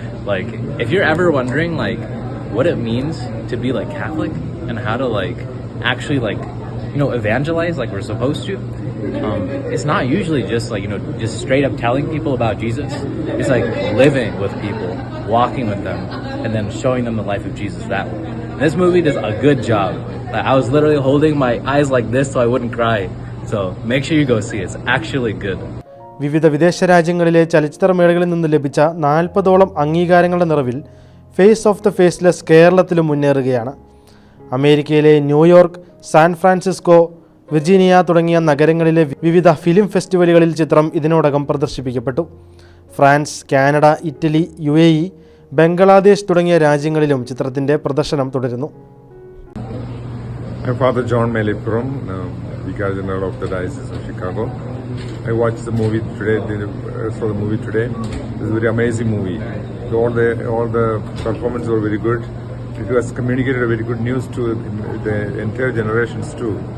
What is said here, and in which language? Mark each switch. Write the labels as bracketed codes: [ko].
[en] Like, if you're ever wondering like what it means to be like Catholic and how to like actually like evangelize like we're supposed to, it's not usually just like just straight up telling people about Jesus. It's like living with people, walking with them, and then showing them the life of Jesus that way. And this movie does a good job. Like, I was literally holding my eyes like this so I wouldn't cry. So make sure you go see it. It's actually good. [ml] വിവിധ വിദേശ രാജ്യങ്ങളിലെ ചലച്ചിത്രമേളകളിൽ നിന്ന് ലഭിച്ച 40ഓളം അംഗീകാരങ്ങളുടെ നിറവിൽ face of the faceless കേരളത്തിലും മുന്നേറുകയാണ്. അമേരിക്കയിലെ New York, San Francisco, Virginia തുടങ്ങിയ നഗരങ്ങളിലെ വിവിധ ഫിലിം ഫെസ്റ്റിവലുകളിൽ ചിത്രം ഇതിനോടകം പ്രദർശിപ്പിക്കപ്പെട്ടു. France, Canada, Italy, UAE, Bangladesh തുടങ്ങിയ രാജ്യങ്ങളിലും ചിത്രത്തിന്റെ പ്രദർശനം തുടരുന്നു. [en] I'm Father John Melipuram, Vicar General of the Diocese of Chicago. I watched the movie today. Saw the movie today. It's a very amazing movie. All the performances were very good. It has communicated a very good news to the entire generations too.